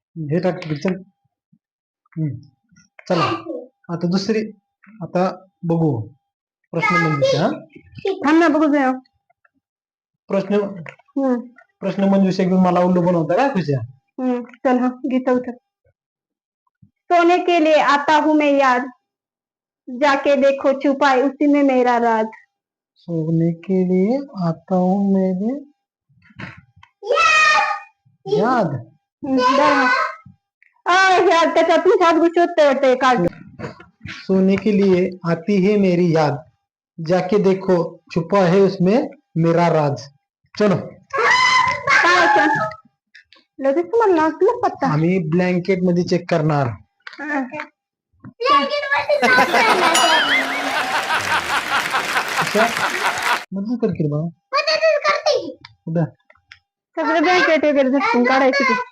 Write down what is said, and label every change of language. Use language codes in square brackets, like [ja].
[mr] हे टाक चल. चला आता दुसरी. आता बघू प्रश्न मंजुषा. थांब ना बघू द्या. प्रश्न मंजुषा घेऊन मला उल्लू बनवता काय खुशी. चल हा घे चौथं. [hi] सोने के लिए आता हूँ मैं याद, जाके देखो छुपा है उसी में मेरा राज. सोने के लिए आता हूँ मेरे याद. [mr] याद त्याच्यातून सात गोष्टी होते वाटते काढ. [hi] सोने के लिए आती है मेरी याद, जाके देखो छुपा है उसमें मेरा राज. चलो [mr] काय असं? लगेच तुम्हाला नाचलं पत्ता. आम्ही ब्लँकेट मध्ये चेक करणार. Blanket मध्ये नाक घालायचं. मदत कर की रे बाबा. मदतच करते की. कुठं? सगळे ब्लँकेट वगैरे झटकून काढायचे की.